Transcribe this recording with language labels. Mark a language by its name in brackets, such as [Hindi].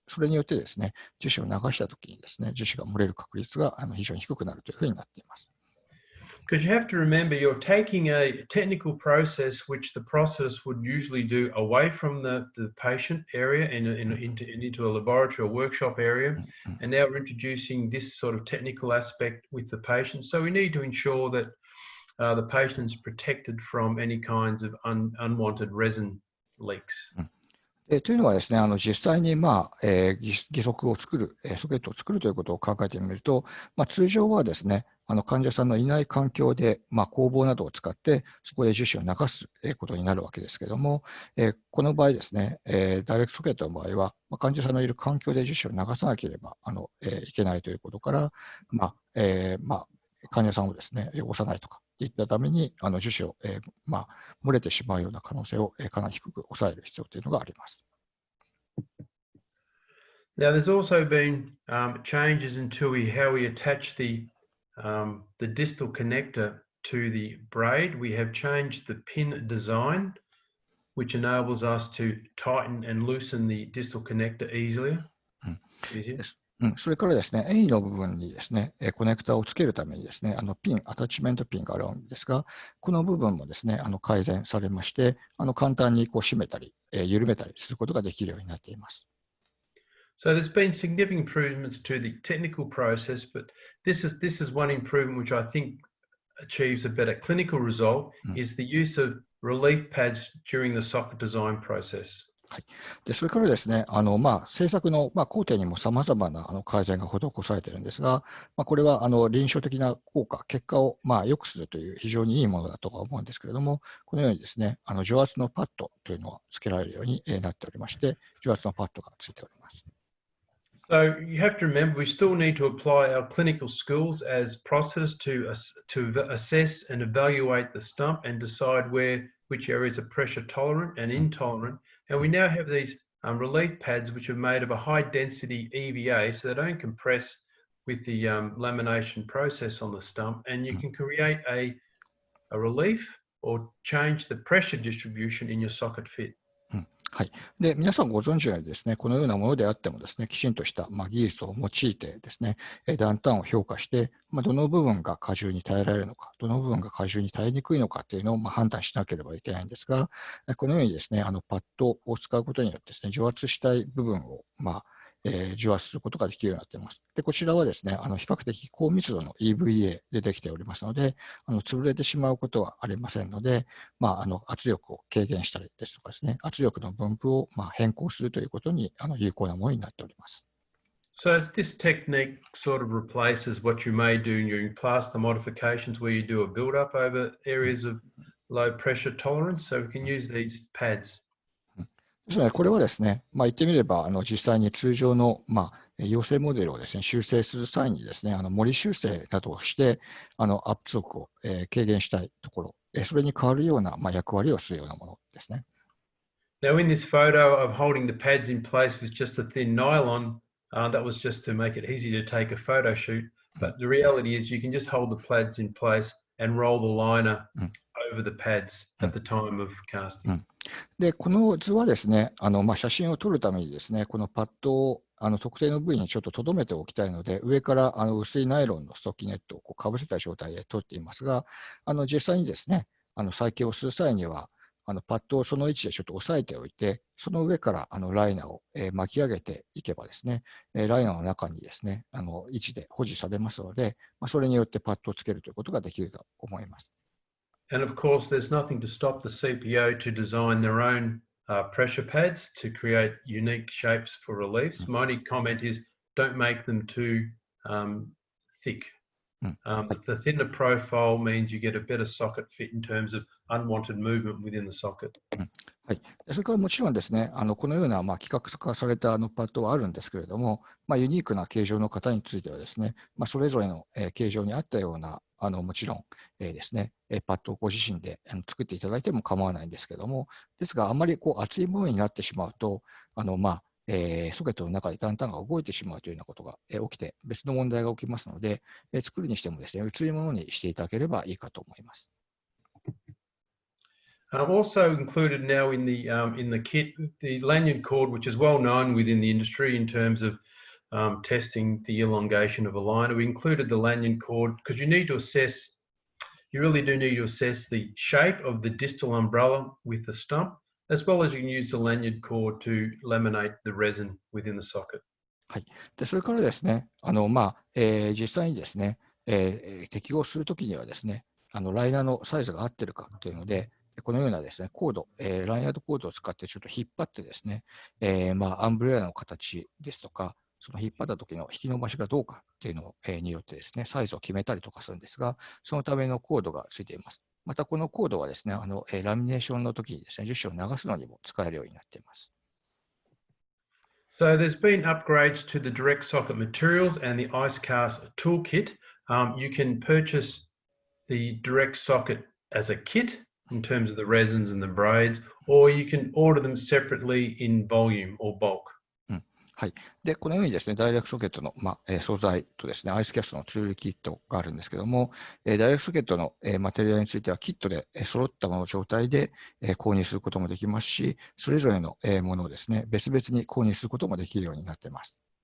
[Japanese] それによってですね、樹脂を流したときにですね、樹脂が漏れる確率が非常に低くなるというふうになっています。 [English] Because you have to remember, you're taking a technical process which the process would usually do away from the patient area and into a laboratory or workshop area, and now we're introducing this sort of technical aspect with the patient. So we need to ensure that the patient's protected from any kinds of unwanted resin leaks. [Japanese] というのはですね、実際に、義足を作る、ソケットを作るということを考えてみると、通常はですね、患者さんのいない環境で、工房などを使って、そこで樹脂を流すことになるわけですけれども、この場合ですね、ダイレクトソケットの場合は、患者さんのいる環境で樹脂を流さなければいけないということから、患者さんをですね、汚さないとかいったために、樹脂を、漏れてしまうような可能性をかなり低く抑える必要というのがあります。 [English] Now, there's also been changes into how we attach the distal connector to the braid. We have changed the pin design, which enables us to tighten and loosen the distal connector easier. [Japanese] それからですね、A の部分にですね、コネクタをつけるためにですね、ピン、アタッチメントピンがあるんですが、この部分もですね、改善されまして、簡単にこう締めたり、緩めたりすることができるようになっています。 [English] So there's been significant improvements to the technical process, but this is one improvement which I think achieves a better clinical result is the use of relief pads during the socket design process. [Japanese] はい、でそれからですね、製作の、工程にもさまざまな改善が施されているんですが、これは臨床的な効果、結果を良くするという非常にいいものだとは思うんですけれども、このようにですね、除圧のパッドというのが付けられるようになっておりまして、除圧のパッドがついております。 [English] So you have to remember we still need to apply our clinical skills as process to assess and evaluate the stump and decide which areas are pressure tolerant and intolerant. And we now have these relief pads which are made of a high density EVA, so they don't compress with the lamination process on the stump, and you can create a relief or change the pressure distribution in your socket fit. [Japanese] はい、で皆さんご存知のようにですね、このようなものであってもですね、きちんとした、技術を用いてですね、段々を評価して、どの部分が荷重に耐えられるのか、どの部分が荷重に耐えにくいのかというのを判断しなければいけないんですが、このようにですね、パッドを使うことによってですね、除圧したい部分を、除圧することができるようになっています。で、こちらはですね、比較的高密度の EVA でできておりますので、潰れてしまうことはありませんので、圧力を軽減したりですとかですね、圧力の分布を変更するということに有効なものになっております。 [English] So this technique sort of replaces what you may do during plaster modifications where you do a build-up over areas of low pressure tolerance. So we can use these pads. [Japanese] ですので、これはですね、言ってみれば、実際に通常の、陽性モデルをですね、修正する際にですね、模擬修正などをして、圧力を、軽減したいところ、それに変わるような、役割をするようなものですね。 [English] Now, in this photo of holding the pads in place with just a thin nylon, that was just to make it easy to take a photo shoot. But the reality is you can just hold the pads in place and roll the liner over the pads at the time of casting. [Japanese] で、この図はですね、写真を撮るためにですね、このパッドを特定の部位にちょっと留めておきたいので、上から薄いナイロンのストッキネットをかぶせた状態で撮っていますが、実際にですね、再起をする際には、パッドをその位置でちょっと押さえておいて、その上からライナーを巻き上げていけばですね、ライナーの中にですね、位置で保持されますので、それによってパッドをつけるということができると思います。 [English] And of course, there's nothing to stop the CPO to design their own pressure pads to create unique shapes for reliefs. My only comment is don't make them too thick. The thinner profile means you get a better socket fit in terms of unwanted movement within the socket. [Japanese] はい、それからもちろんですね、このような規格化されたパッドはあるんですけれども、ユニークな形状の方についてはですね、それぞれの形状に合ったようなもちろんですね、パッドをご自身で作っていただいても構わないんですけれども、ですが、あまり厚いものになってしまうと、ソケットの中で段々が動いてしまうというようなことが起きて、別の問題が起きますので、作るにしてもですね、薄いものにしていただければいいかと思います。 [English] Also included now in the kit, the lanyard cord, which is well known within the industry in terms of testing the elongation of a liner. We included the lanyard cord because you really do need to assess the shape of the distal umbrella with the stump, as well as you can use the lanyard cord to laminate the resin within the socket. [Japanese] はい、でそれからですね、実際にですね、適合するときにはですね、ライナーのサイズが合ってるかというので、このようなですね、コード、ライナードコードを使ってちょっと引っ張ってですね、アンブレラの形ですとか、その引っ張った時の引き伸ばしがどうかっていうのによってですね、サイズを決めたりとかするんですが、そのためのコードがついています。またこのコードはですね、ラミネーションの時にですね、樹脂を流すのにも使えるようになっています。 [English] So there's been upgrades to the direct socket materials and the IceCast toolkit. You can purchase the direct socket as a kit in terms of the resins and the braids, or you can order them separately in volume or bulk. [Japanese] はい、でこのようにですね、ダイレクトソケットの、素材とですね、アイスキャストのツールキットがあるんですけども、ダイレクトソケットの、マテリアルについてはキットで揃ったもの状態で、購入することもできますし、それぞれの、ものをですね、別々に購入することもできるようになっています。